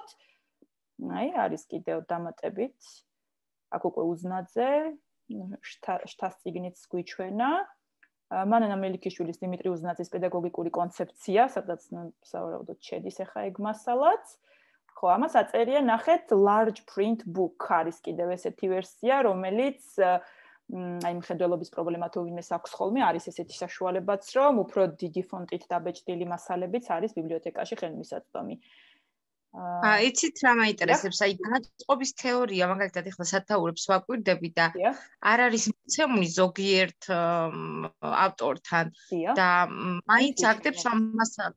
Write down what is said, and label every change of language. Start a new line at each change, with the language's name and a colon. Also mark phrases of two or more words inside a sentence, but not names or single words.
Georgian: აი არის კიდევ დამატებით. აქ უკვე უზნაძე, შთას წიგნიც გვიჩვენა. მანანა მელიქიშვილის დიმიტრი უზნაძის პედაგოგიკური კონცეფცია, სადაც სავარაუდოდ შედის ახლა ეგ მასალაც. ხო, ამას აწერია ნახეთ
English: large print book
Georgian: არის კიდევ ესეთი ვერსია, რომელიც აი მხედველობის პრობლემა თუ ვინმეს აქვს ხოლმე, არის ესეთი საშუალებაც, რომ უფრო დიდი ფონტით დაბეჭდილი მასალებიც არის ბიბლიოთეკაში ხელმისაწვდომი. იცით რა მაინტერესებს, აი განწყობის თეორია, მაგალითად ეხლა სათაურებს ვაკვირდები და არ არის მოცემული ზოგიერთ ავტორთან და მაინც აგდებს ამ მასალას.